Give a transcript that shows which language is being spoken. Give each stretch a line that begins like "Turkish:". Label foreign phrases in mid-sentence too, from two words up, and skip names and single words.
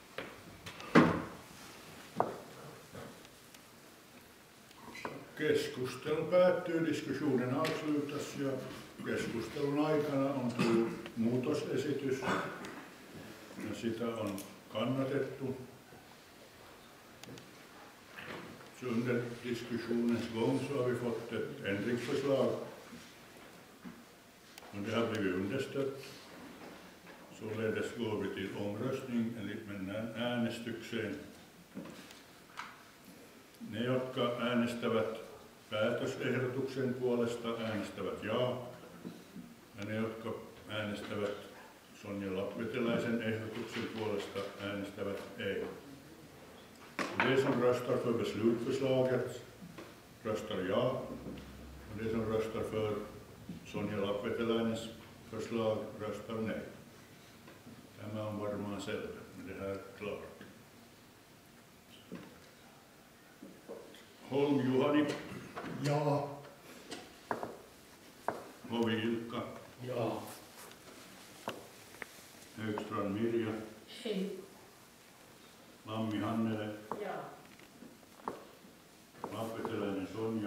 Finnish: Keskustelu päättyy,
Swedish: diskussionen avslutas
Finnish: ja keskustelun aikana on tullut muutosesitys ja sitä on kannatettu.
Swedish: Under diskussionens gång så har vi fått ett ändringsförslag och det har blivit understött. Således går vi till omröstning,
Finnish: eli mennään äänestykseen. Ne, jotka äänestävät päätösehdotuksen puolesta, äänestävät jaa. Ja ne, jotka äänestävät Sonja Lappveteläisen ehdotuksen puolesta, äänestävät ei.
Swedish: De som röstar för beslutförslaget röstar ja. Och de som röstar för Sonja Lappveteläinens förslag röstar nej.
Finnish: Tämä on varmaan selvä.
Swedish: Det här är klart.
Finnish: Holm Juhani. Ja. Hovi Ilkka. Ja. Högstrand Mirja. Ei. Lammi Hannele. Ja. Lappveteläinen Sonja.